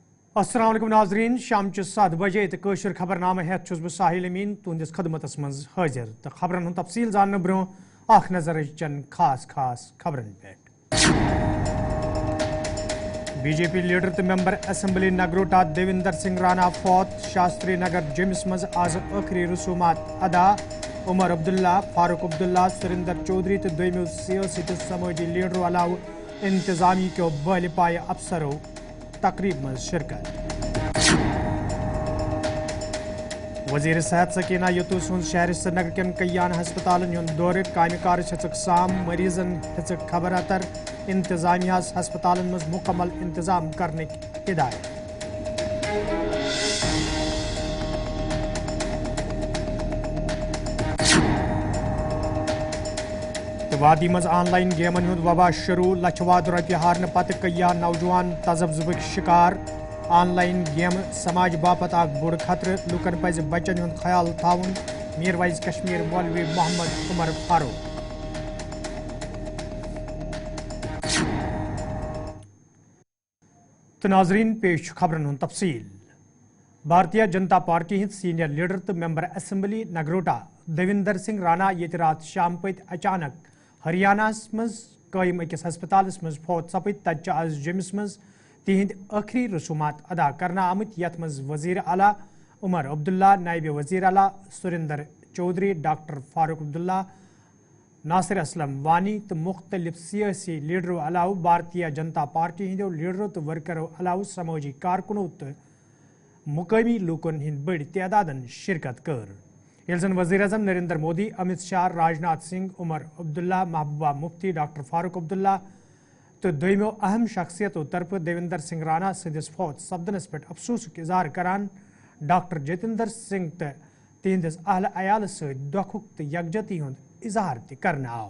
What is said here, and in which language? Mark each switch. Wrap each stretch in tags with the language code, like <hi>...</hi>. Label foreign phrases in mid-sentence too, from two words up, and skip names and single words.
<ks>अस्सलाम वालेकुम नाजरीन शाम 7 बजे तो कशर खबरनामा हेत छुस बह साहिल अमीन तुंदिस खदमतस मज हाजिर तो खबरन हुंद तफसील जानने ब्रो आख नजर चंद खास खबरन पे। बीजेपी लीडर तो मेंबर असम्बली नगरोटा देविंदर सिंह राणा फौत शास्त्री नगर जिम्स मज आज आखिरी रसूमात अदा उमर अब्दुल्ला फारूक अब्दुल्ला सुरिंदर चौधरी तो दोयमो सियासी तो समाजी लीडरों अलाव इंतजामी के बल पाए अफसरों तकरीब में शिरकत। वजीर सेहत सकीना यतूस शहर श्रीनगर कन कयान हस्पतालन हुंद दौर कामकार साम मरीजन हेचक खबर अतर इंतजामिया हस्पतालन मज मुकम्मल इंतजाम</ks> <ur>करने की हिदायत।</ur> <ks>वादी मज ऑनलाइन गेमन हुंद वबा शुरू लछवाद रुपये हारने पत कया नौजवान तजब्जुबक शिकार। ऑनलाइन गेम समाज बापत आग बुड़ खतरे लुकन पज बचन हुंद ख्याल थाउन मीरवाइज कश्मीर मौलवी मोहम्मद उमर फारूक। तो नाजरीन पेश खबरन हुंद तफसील। भारतीय जनता पार्टी हिंद सीनियर लीडर तो मेंबर असम्बली नगरोटा देविंदर सिंह राणा ये रात शाम पत अचानक हरियाणा मज कायम अकिस हस्पताल मज फौत सपद तत आज जिम्स मज तिहंद आखिरी रसूमात अदा करना आमत यथ मज वजीर आला उमर अब्दुल्ला नायब वजीर आला सुरिंदर चौधरी डॉक्टर फारूक अब्दुल्ला नासिर असलम वानी तो मुख्तलिफ सियासी लीडरों अलाव भारतीय जनता पार्टी हिंदो लीडरों तो वर्करों अलाव समाजी कारकुनों तो मुकामी लूकन हिंद बड़ी तादादन शिरकत कर। यलजन वज़ीर आज़म नरेंद्र मोदी अमित शाह राजनाथ सिंह उमर अब्दुल्ला महबूबा मुफ्ती डॉक्टर फारूक अब्दुल्ला तो दोयमो अहम शख्सियतों तरफ देविंदर सिंह राणा सदिस फौत सपदनस पे अफसोस इजहार करान डॉक्टर जितेंद्र सिंह तो तिहंदिस अहल अयाल सत दुखुक तो यकजहती हुंद इजहार त करने आव।</ks>